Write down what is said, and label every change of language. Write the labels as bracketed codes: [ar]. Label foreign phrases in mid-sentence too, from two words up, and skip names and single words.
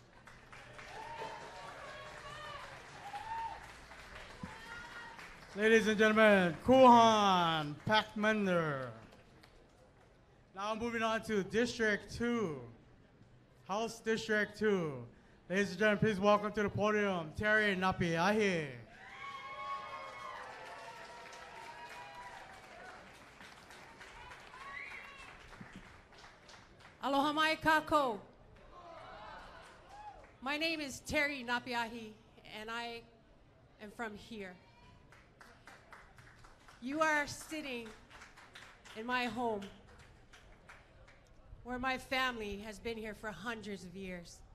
[en] Ladies and gentlemen, Kuhan Pakmender. Now moving on to District 2, House District 2. Ladies and gentlemen, please welcome to the podium, Terry Napiahi. [haw] Aloha mai kako. [en] My name is Terry Napiahi, and I am from here. You are sitting in my home, where my family has been here for hundreds of years.